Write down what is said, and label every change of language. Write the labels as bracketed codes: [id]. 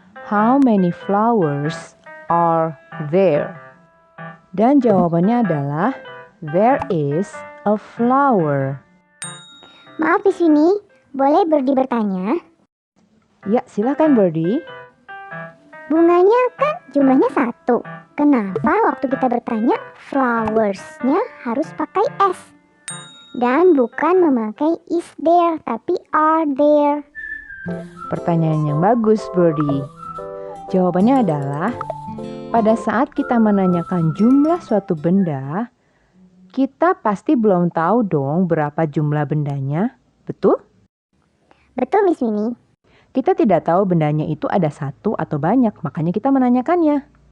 [en] How many flowers are there? [id] Dan jawabannya adalah [en] there is a flower. [id] Maaf Miss Winnie, boleh Birdie bertanya? Ya, silakan Birdie. Bunganya kan jumlahnya 1. Kenapa waktu kita bertanya flowersnya harus pakai S? Dan bukan memakai is there, tapi are there. Pertanyaan yang bagus, Birdie. Jawabannya adalah, pada saat kita menanyakan jumlah suatu benda, kita pasti belum tahu dong berapa jumlah bendanya, betul? Betul Miss Winnie. Kita tidak tahu bendanya itu ada satu atau banyak, makanya kita menanyakannya.